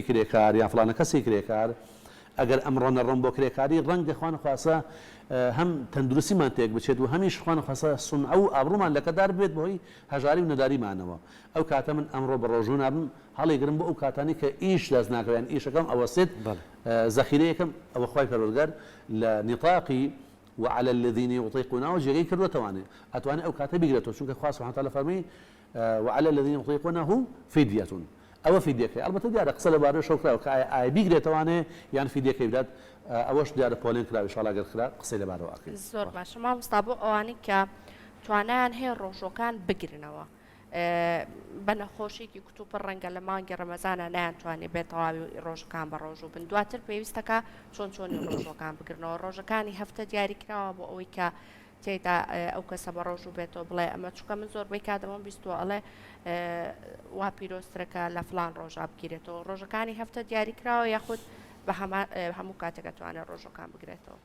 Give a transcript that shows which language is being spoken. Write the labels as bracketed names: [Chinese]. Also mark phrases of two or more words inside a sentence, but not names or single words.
[Central Kurdish] کرێکار یان فڵانە کەسی کرێکار ئەگەر ئەمڕۆ نەڕۆم بۆ کرێکاری ڕەنگە خوانەخواسە هەم تەندروستیمان تێک بچێت و هەمیش خوانەخواسە سونعە و ئابڕوومان لەکەدار بێت بۆی هەژاری و نەداریمانەوە ئەو کاتە من ئەمڕۆ بە ڕۆژوو نابم هەڵێگرم بۆ ئەو کاتانی کە ئیش دەست ناکەوێن ئیشەکەم ئەوەستێت زەخیرەیەکەم ئەوە خۆی پەروەردگار لە نیطاقی [Arabic] وعلى الذين يطيقونه [Central Kurdish] جێگەی کردوەتەوانێ ئەتوانێت ئەو کاتە بیگرێتەوە چونکە خوا [Arabic] سبحانه وتعالى [Central Kurdish] فەرمی [Arabic] وعلى الذين يطيقونه فدية [Central Kurdish] ئەوە فیدیەکەی ئەلبەتە دیارە قسە لەبارەی شەوکراوە کە ئایا بیگرێتەوانێ یان فیدیەکەی بدات ئەوەش دیارە پۆلێن کراوی شڵا گەرخرا قسەی لەبارەوە ئاکەین زۆر باشە مامۆستا بۆ ئەوانەی کە توانیان هەیە ڕۆژۆکان بگرنەوە بە نەخۆشیێکی کتوپڕ ڕەنگە لە مانگی ڕەمەزانە نایانتوانێت بێت تەواوی ڕۆژەکان بە ڕۆژوو بن دواتر پێویستەکە چۆنی ڕۆژەکان بگرنەوە ڕۆژەکانی هەفتە دیاریکراوە بۆ ئەوەی کە تێدا ئەو کەسە بە ڕۆژوو بێتەوە بڵێ ئەمە چووکە من زۆربەی کاتەمە بیستوە ئەڵێ وا پیرۆسترەکە لە فلان ڕۆژا بگیرێتەوە ڕۆژەکانی هەفتە دیاریکراوە یاخود بە هەموو کاتێکە توانێت ڕۆژەکان بگرێتەوە